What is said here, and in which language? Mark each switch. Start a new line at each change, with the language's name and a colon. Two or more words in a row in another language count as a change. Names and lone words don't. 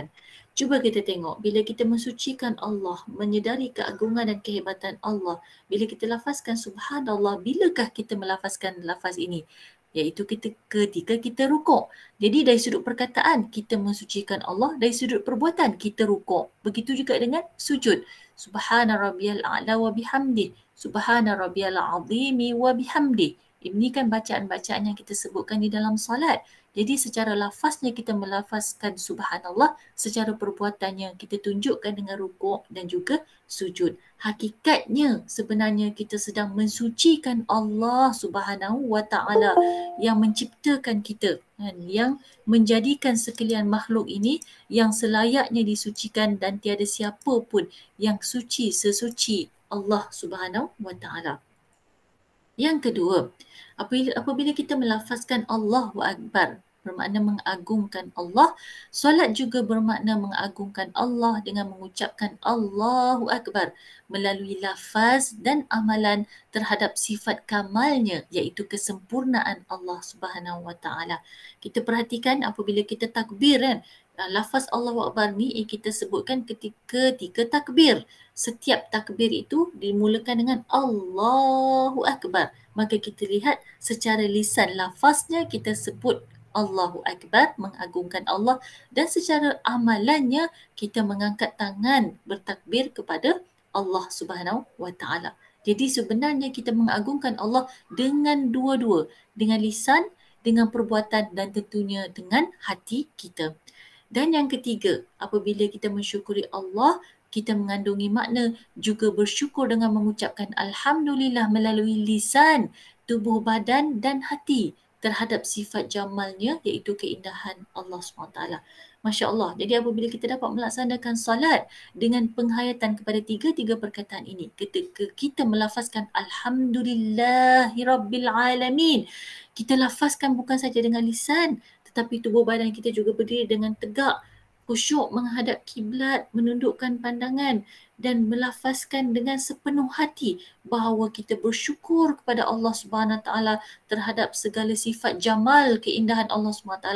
Malay: Cuba kita tengok, bila kita mensucikan Allah, menyedari keagungan dan kehebatan Allah, bila kita lafazkan subhanallah, bilakah kita melafazkan lafaz ini? Iaitu ketika kita rukuk. Jadi dari sudut perkataan kita mensucikan Allah, dari sudut perbuatan kita rukuk. Begitu juga dengan sujud.
Arabic: سبحان ربي الأعلى وبحمده. سبحان ربي العظيم وبحمده.
Malay: Ini kan bacaan-bacaan yang kita sebutkan di dalam salat. Jadi secara lafaznya kita melafazkan subhanallah, secara perbuatannya kita tunjukkan dengan rukuk dan juga sujud. Hakikatnya sebenarnya kita sedang mensucikan Allah
Arabic: سبحانه وتعالى
Malay: yang menciptakan kita, yang menjadikan sekalian makhluk ini yang selayaknya disucikan, dan tiada siapa pun yang suci sesuci Allah
Arabic: سبحانه وتعالى.
Malay: Yang kedua, apabila kita melafazkan
Arabic: الله أكبر,
Malay: bermakna mengagungkan Allah, solat juga bermakna mengagungkan Allah dengan mengucapkan
Arabic: الله أكبر
Malay: melalui lafaz dan amalan terhadap sifat kamalnya, iaitu kesempurnaan Allah
Arabic: سبحانه وتعالى.
Malay: Kita perhatikan apabila kita takbir kan, lafaz
Arabic: الله أكبر
Malay: ni kita sebutkan ketika takbir. Setiap takbir itu dimulakan dengan
Arabic: الله أكبر.
Malay: Maka kita lihat secara lisan lafaznya kita sebut
Arabic: الله أكبر,
Malay: mengagungkan Allah, dan secara amalannya kita mengangkat tangan bertakbir kepada Allah
Arabic: سبحانه وتعالى.
Malay: Jadi sebenarnya kita mengagungkan Allah dengan dua-dua, dengan lisan, dengan perbuatan, dan tentunya dengan hati kita. Dan yang ketiga, apabila kita mensyukuri Allah, kita mengandungi makna juga bersyukur dengan mengucapkan Alhamdulillah melalui lisan, tubuh badan dan hati terhadap sifat jamalnya, iaitu keindahan Allah SWT.
Arabic: ما شاء الله.
Malay: Jadi apabila kita dapat melaksanakan salat dengan penghayatan kepada tiga-tiga perkataan ini, ketika kita melafazkan Alhamdulillahirrabbilalamin, kita lafazkan bukan saja dengan lisan, tetapi tubuh badan kita juga berdiri dengan tegak, khusyuk menghadap kiblat, menundukkan pandangan dan melafazkan dengan sepenuh hati bahawa kita bersyukur kepada Allah
Arabic: سبحانه تعالى
Malay: terhadap segala sifat jamal keindahan Allah
Arabic: سبحانه تعالى.